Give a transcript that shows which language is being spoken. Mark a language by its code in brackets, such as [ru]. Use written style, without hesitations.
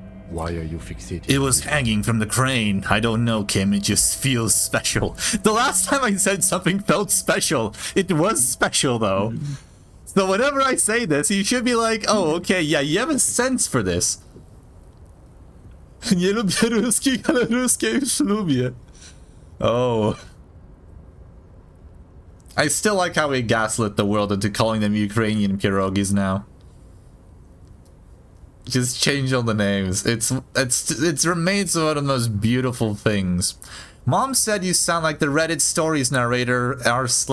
[en] Why are you fixated? It was hanging from the crane. I don't know, Kim. It just feels special. The last time I said something felt special, it was special, though. So whenever I say this, you should be like, oh, okay, yeah, you have a sense for this. [pl] Nie lubię ruskich, ale ruskie już lubię. [en] Oh. I still like how we gaslit the world into calling them Ukrainian pierogis now. Just change all the names. It's remains one of the most beautiful things. Mom said you sound like the Reddit stories narrator r/.